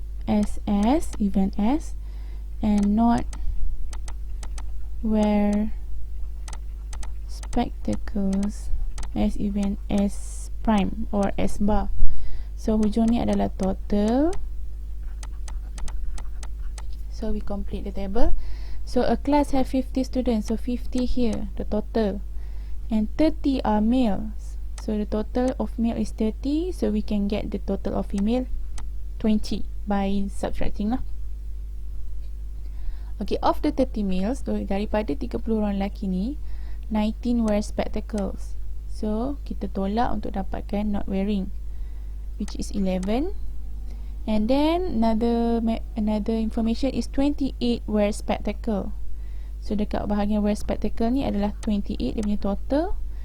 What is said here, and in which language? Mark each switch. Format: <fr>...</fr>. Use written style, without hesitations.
<en>SS, event S, and not wear spectacles as event S prime or S bar.</en> <ms>So hujung ni adalah total.</ms> <en>So we complete the table. So a class have 50 students, so 50 here, the total, and 30 are males, so the total of male is 30, so we can get the total of female 20 by subtracting lah. Okay, of the 30 males, so</en> <ms>daripada 30 orang lelaki ni,</ms> <en>19 wear spectacles.</en> <ms>So kita tolak untuk dapatkan</ms> <en>not wearing, which is 11. And then another information is 28 wear spectacle.</en> <ms>So dekat bahagian wear spectacle ni adalah 28 dia punya total.</ms>